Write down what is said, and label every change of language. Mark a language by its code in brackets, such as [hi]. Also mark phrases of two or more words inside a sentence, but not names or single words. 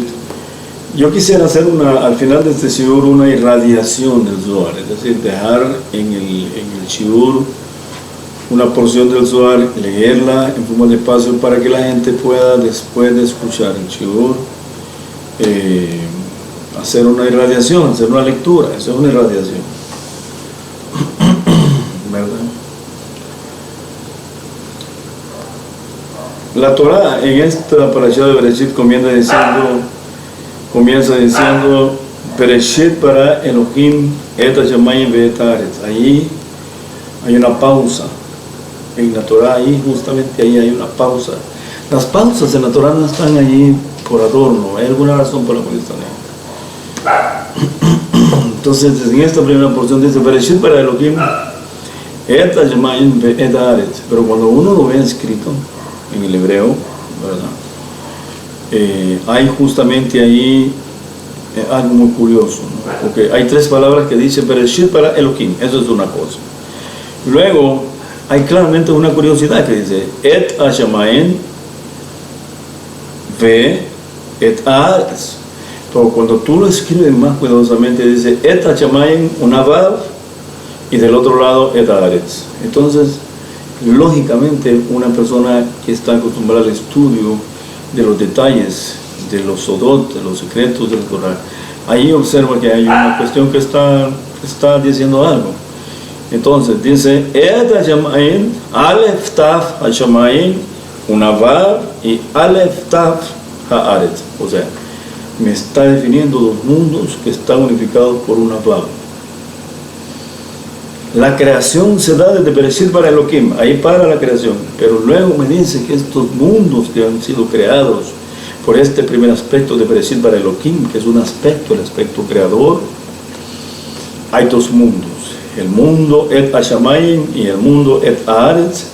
[es] Yo quisiera hacer al final de este shiur una irradiación del Zohar, es decir, dejar en el shiur una porción del Zohar, leerla en forma de espacio para que la gente pueda, después de escuchar el shiur, hacer una irradiación, hacer una lectura. Eso es una irradiación, ¿verdad? La Torah en esta parashá de Bereshit comienza diciendo [he] בראשית ברא אלהים את השמים ואת הארץ. [es] Ahí hay una pausa en la Torah, ahí justamente ahí hay una pausa. Las pausas en la Torah no están allí por adorno, hay alguna razón por la cual están ahí. Entonces, en esta primera porción dice [he] בראשית ברא אלהים את השמים ואת הארץ. [es] Pero cuando uno lo ve escrito en el hebreo, ¿verdad? Hay justamente ahí algo muy curioso, ¿no? Porque hay tres palabras que dicen [he] בראשית ברא אלהים, [es] eso es una cosa. Luego hay claramente una curiosidad que dice [he] את השמים ו את הארץ. [es] Pero cuando tú lo escribes más cuidadosamente dice [he] את השמים [es] una vav y del otro lado [he] את הארץ. [es] Entonces, lógicamente, una persona que está acostumbrada al estudio de los detalles, de los sodot, de los secretos del Torah, ahí observa que hay una cuestión que está diciendo algo. Entonces dice [he] את השמים, אלף תו השמים, [es] una vav y [he] אלף תו הארץ. [es] O sea, me está definiendo dos mundos que están unificados por una vav. La creación se da desde [he] בראשית ברא אלהים, [es] ahí para la creación, pero luego me dice que estos mundos que han sido creados por este primer aspecto de [he] בראשית ברא אלהים, [es] que es un aspecto, el aspecto creador, hay dos mundos, el mundo [he] את השמים [es] y el mundo [he] את הארץ.